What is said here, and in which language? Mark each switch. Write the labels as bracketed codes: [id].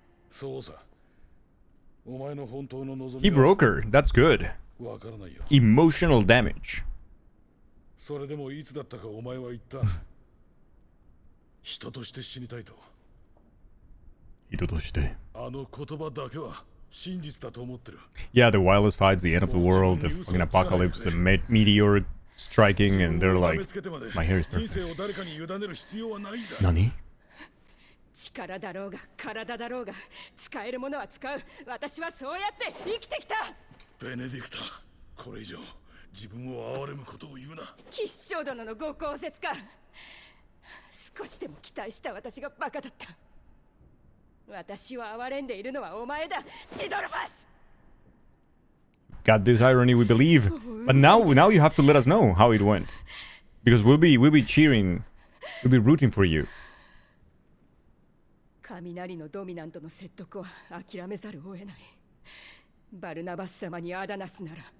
[ja] そうさ。お前の本当の望み。 [en] He broke her. That's good. [ja] わからないよ。 [en] Emotional damage. [ja] それでもいつだったかお前は言った。人として死にたいと。人として。あの言葉だけは真実だと思ってる。 [en] Yeah, the wildest fights, the end of the world, the fucking apocalypse, the meteor striking, and they're like, my hair is perfect. [ja] 何？力だろうが体だろうが使えるものは使う。私はそうやって生きてきた。ベネディクタ、これ以上自分を憐れむことを言うな。吉祥殿のご公説か。少しでも期待した私がバカだった。私を憐れんでいるのはお前だ、シドルファス。 [en] Got this irony, we believe. But now you have to let us know how it went. Because we'll be cheering, we'll be rooting for you. [ja] 雷のドミナントの説得は諦めざるを得ない。バルナバス様にアダナスなら。